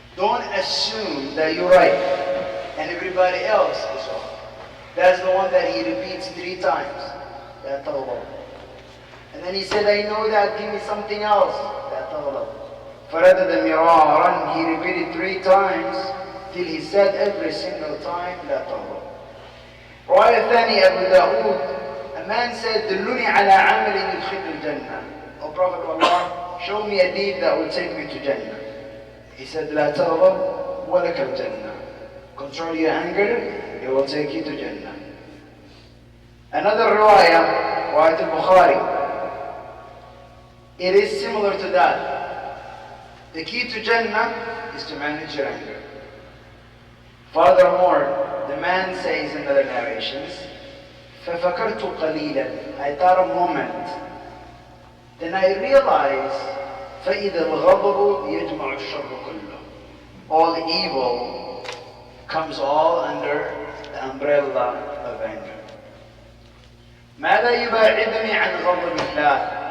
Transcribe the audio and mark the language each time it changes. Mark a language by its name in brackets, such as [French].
[English] Don't assume that you're right and everybody else is wrong. That's the one that he repeats 3 times. That Allah. And then he said, I know that, give me something else. That Allah. [Arabic] فَرَدَدَ مِرَارًا, [English] he repeated 3 times. till he said every single time, [Arabic] لا تغضب. رواية الثانية أبو داود, [English] a man said, [Arabic] دلوني على عمل يدخل الجنة. [English] O Prophet of Allah, show me a deed that will take me to Jannah. He said, [Arabic] لا تغضب ولك الجنة. [English] Control your anger, it will take you to Jannah. Another riwayah, riwayat al-Bukhari, it is similar to that. The key to Jannah is to manage your anger. Furthermore, the man says in other narrations, [Arabic] فَفَكَرْتُ قَلِيلًا, [English] I thought a moment. Then I realized, [Arabic] فَإِذَا الْغَضَبُ يَجْمَعُ الشَّرُّ كُلُّهُ. [English] All evil comes all under the umbrella of anger. [Arabic] ماذا يباعدني عن غضب الله?